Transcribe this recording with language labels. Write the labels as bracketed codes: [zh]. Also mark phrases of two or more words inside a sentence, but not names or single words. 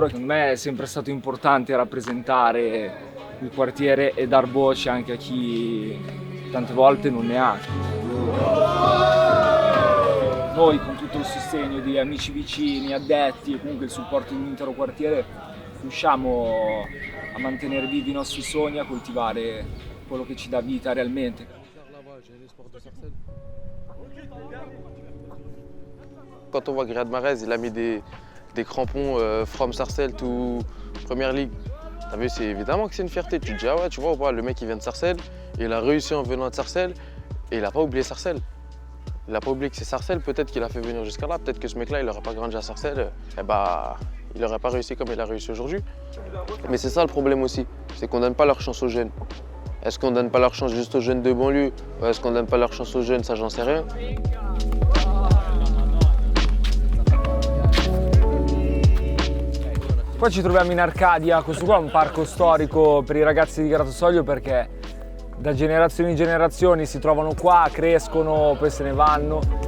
[it] Secondo me è sempre stato importante rappresentare il quartiere e dar voce anche a chi tante volte non ne ha. Noi con tutto il sostegno di amici vicini, addetti e comunque il supporto di un intero quartiere riusciamo a mantenere vivi i nostri sogni, a coltivare quello che ci dà vita realmente. [fr] Quand on voit que Riyad Mahrez, il a mis des crampons [en] from Sarcelles to [fr] Première Ligue, t'as vu, c'est évidemment que c'est une fierté. Tu te dis, ah ouais, tu vois ou pas, le mec il vient de Sarcelles, il a réussi en venant de Sarcelles et il n'a pas oublié Sarcelles. Il n'a pas oublié que c'est Sarcelles, peut-être qu'il a fait venir jusqu'à là, peut-être que ce mec-là, il n'aurait pas grandi à Sarcelles, eh bah, il n'aurait pas réussi comme il a réussi aujourd'hui. Mais c'est ça le problème aussi, c'est qu'on ne donne pas leur chance aux jeunes. Est-ce qu'on ne donne pas leur chance juste aux jeunes de banlieue ou est-ce qu'on ne donne pas leur chance aux jeunes, ça j'en sais rien. [it] Qua ci troviamo in Arcadia, questo qua è un parco storico per i ragazzi di Gratosoglio perché da generazioni in generazioni si trovano qua, crescono, poi se ne vanno.